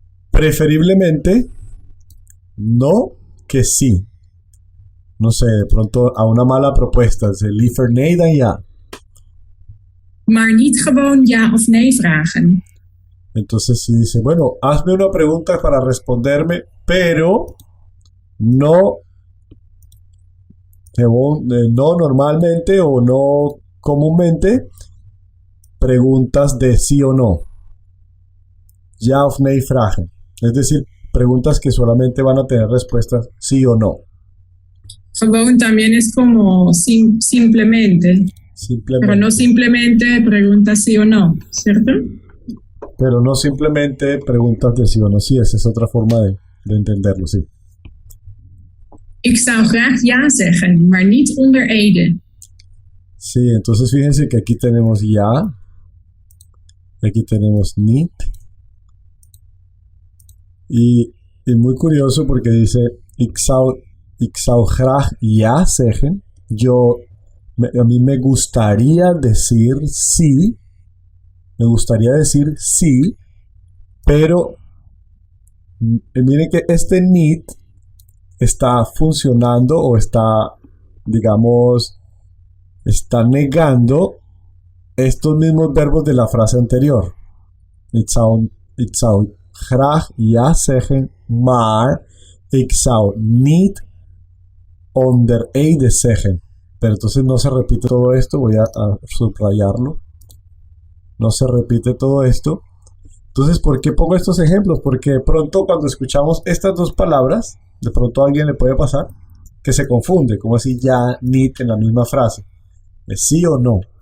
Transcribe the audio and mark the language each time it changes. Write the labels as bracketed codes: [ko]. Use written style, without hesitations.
[es] Preferiblemente no que sí. No sé, de pronto a una mala propuesta. [nl] Liever nee dan ja. Maar niet gewoon ja of nee vragen. [es] Entonces si dice, bueno, hazme una pregunta para responderme, pero no normalmente o no comúnmente preguntas de sí o no. [nl] Ja of nee vragen. [es] Es decir, preguntas que solamente van a tener respuestas sí o no. Gewoon también es como simplemente. Pero no simplemente preguntas sí o no, ¿cierto? Pero no simplemente preguntas de sí o no. Sí, esa es otra forma de entenderlo, sí. [nl] Ik zou graag ja zeggen, maar niet onder Ede. [es] Sí, entonces fíjense que aquí tenemos ja, aquí tenemos niet. Y muy curioso porque dice [nl] ik zou graag ja zeggen. [es] A mí me gustaría decir sí. Me gustaría decir sí, pero miren que este need está funcionando o está, digamos, está negando estos mismos verbos de la frase anterior. [nl] Ik zou graag ja zeggen, maar ik zou niet onder Ede zeggen. [es] Pero entonces no se repite todo esto, voy a subrayarlo. No se repite todo esto. Entonces, ¿por qué pongo estos ejemplos? Porque de pronto cuando escuchamos estas dos palabras, de pronto a alguien le puede pasar que se confunde, como así ya, need en la misma frase. ¿Es sí o no?